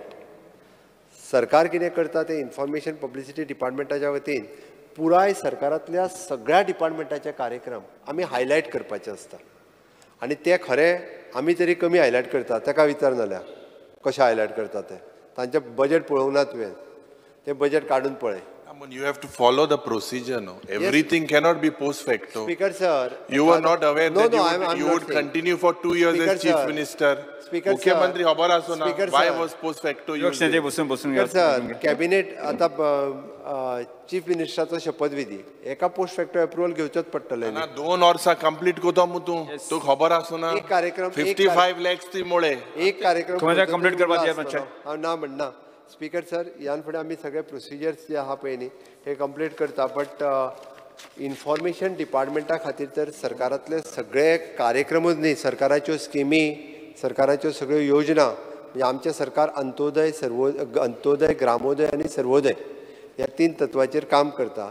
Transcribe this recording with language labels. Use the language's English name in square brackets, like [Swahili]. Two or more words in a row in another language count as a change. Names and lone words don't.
[Konkani] सरकार कितें करता तें इन्फॉर्मेशन पब्लिसिटी डिपार्टमेंटाच्या वतीन पुराय सरकारांतल्या सगळ्या डिपार्टमेंटाचे कार्यक्रम आमी हायलायट करपाचे आसता आनी ते खरें आमी तरी कमी हायलायट करता. ताका विचार जाल्यार कशें हायलायट करता तें तांचें बजेट पळोवंक ना तुवें तें बजेट काडून पळय. [English] You have to follow the procedure, no? Everything cannot be post facto. Speaker sir, you were not aware that I'm you not would saying. continue for 2 years Speaker as Chief sir. Minister. Speaker Mukhyamantri sir. [Konkani] खबर आसो ना. [English] Speaker Why sir. was post facto Speaker used? [Konkani] सर कॅबिनेट आतां चीफ मिनिस्टराचो शपथविधी एका [English] post facto approval [Konkani] घेवचोच पडटलें. ना 2 वर्सां कंप्लीट कोतो मु तू खबर आसो ना. एक कार्यक्रम 55 lakhs ती मोळे. एक कार्यक्रम कंप्लीट करपाची मातशें हांव ना म्हणना. स्पीकर सर ह्यान फुडें आमी सगळे प्रोसिजर्स जे आहा पळय न्ही हे कंप्लीट करता बट इन्फॉर्मेशन डिपार्टमेंटा खातीर तर सरकारांतले सगळे कार्यक्रमूच न्ही सरकाराच्यो स्किमी सरकाराच्यो सगळ्यो योजना म्हणजे आमचें सरकार अंत्योदय ग्रामोदय आनी सर्वोदय ह्या 3 तत्वाचेर काम करता.